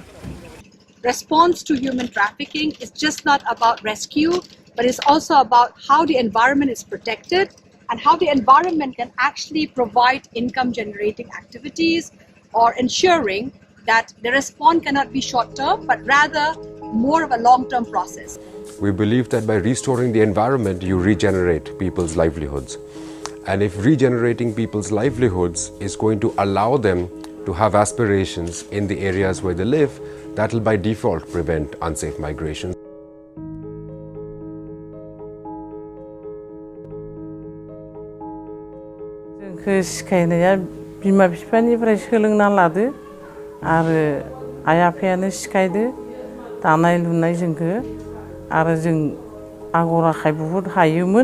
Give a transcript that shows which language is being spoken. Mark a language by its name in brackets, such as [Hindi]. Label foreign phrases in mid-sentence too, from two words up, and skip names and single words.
[English] Response to human trafficking is just not about rescue, but it's also about how the environment is protected and how the environment can actually provide income generating activities or ensuring that the response cannot be short term, but rather more of a long-term process. We believe that by restoring the environment, you regenerate people's livelihoods. And if regenerating people's livelihoods is going to allow them to have aspirations in the areas where they live, that will by default prevent unsafe migration. [Bodo] जोंखौ सिखायनाया बिमा बिफानिफ्राय सोलोंना लादो आरो आइ आफायानो सिखायदो दानाय लुनाय जोंखौ आरो जों आगर आखाइ बहुत हायोमोन